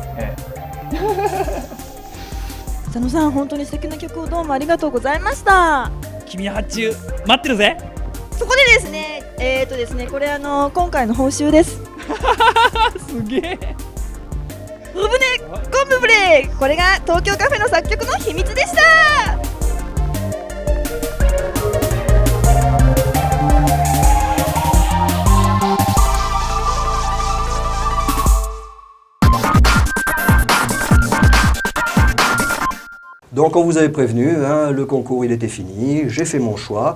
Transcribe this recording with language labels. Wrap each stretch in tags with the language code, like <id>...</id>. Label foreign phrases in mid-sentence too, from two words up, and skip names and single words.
<ja>佐野さん、本当に素敵な曲をどうもありがとうございました。君の発注待ってるぜ。そこでですね、これ今回の報酬です。すげえ。ブブネコンブブレ、これが東京カフェの作曲の秘密でした。</ja> <fr>Donc on vous avait prévenu, hein, le concours il était fini, j'ai fait mon choix.</fr>